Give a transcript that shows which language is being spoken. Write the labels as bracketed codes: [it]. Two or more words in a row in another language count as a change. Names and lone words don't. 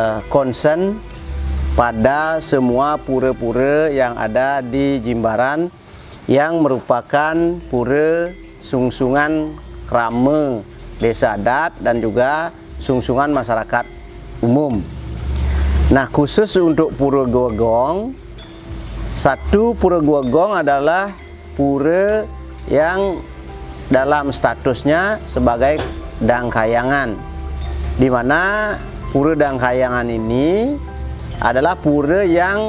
[id] concern pada semua pura-pura yang ada di Jimbaran yang merupakan pura sungsungan krama desa adat dan juga sungsungan masyarakat umum. Nah, khusus untuk Pura Goa Gong, satu Pura Goa Gong adalah pura yang dalam statusnya sebagai Dangkayangan, di mana Pura Dangkayangan ini adalah pura yang